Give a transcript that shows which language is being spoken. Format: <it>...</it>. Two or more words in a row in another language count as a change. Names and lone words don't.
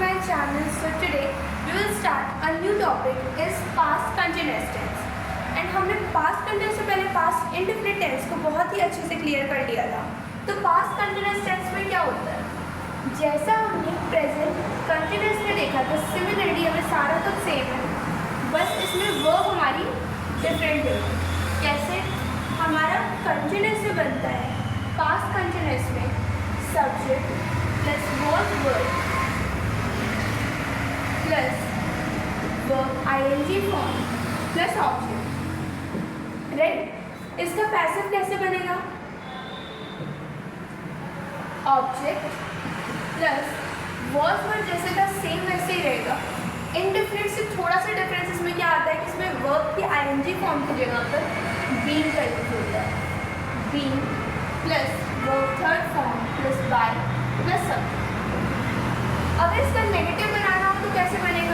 <en>channel. So today we will start a new topic is past continuous tense.</en> <hi>And हमने</hi> <en>past continuous</en> <hi>से पहले</hi> <en>past indefinite tense</en> <hi>को बहुत ही अच्छे से क्लियर कर लिया था. तो</hi> <en>past continuous tense</en> <hi>में क्या होता है? जैसा हमने</hi> <en>present continuous</en> <hi>में देखा था, similarly हमें सारा तो सेम है, बस इसमें verb हमारी डिफरेंट है. कैसे? हमारा</hi> <en>continuous</en> <hi>से बनता है</hi> <en>past continuous में subject plus was verb plus verb ing form plus object. राइट?</en> <hi>इसका पैसिव कैसे बनेगा?</hi> <en>object plus was verb</en> <hi>जैसे था सेम वैसे ही रहेगा. इनडिफिनिट से थोड़ा सा डिफरेंस इसमें क्या आता है कि इसमें वर्ब की</hi> <en>ing form</en> <hi>की जगह पर बीइंग का यूज होता है.</hi> <en>being plus verb third form plus by plus subject.</en> <hi>अगर इसका नेगेटिव बनाना हो तो कैसे बनेगा?</hi>